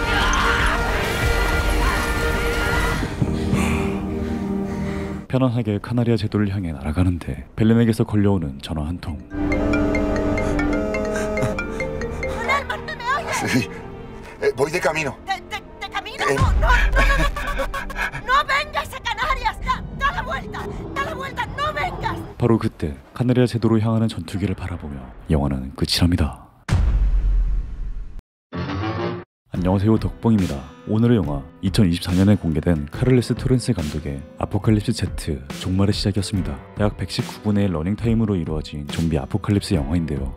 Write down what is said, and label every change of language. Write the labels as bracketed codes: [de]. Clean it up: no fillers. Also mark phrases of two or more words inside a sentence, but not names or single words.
[ko] 편안하게 카나리아 제도를 향해 날아가는데 벨렌에게서 걸려오는 전화 한 통. [es] Sí. Voy de camino. ¿De camino? No vengas a Canarias. Da la vuelta, no vengas. [ko] 바로 그때 카나리아 제도로 향하는 전투기를 바라보며 영화는 끝이 납니다. 안녕하세요, 덕봉입니다. 오늘의 영화 2024년에 공개된 카를레스 토렌스 감독의 아포칼립스 Z 종말의 시작이었습니다. 약 119분의 러닝타임으로 이루어진 좀비 아포칼립스 영화인데요.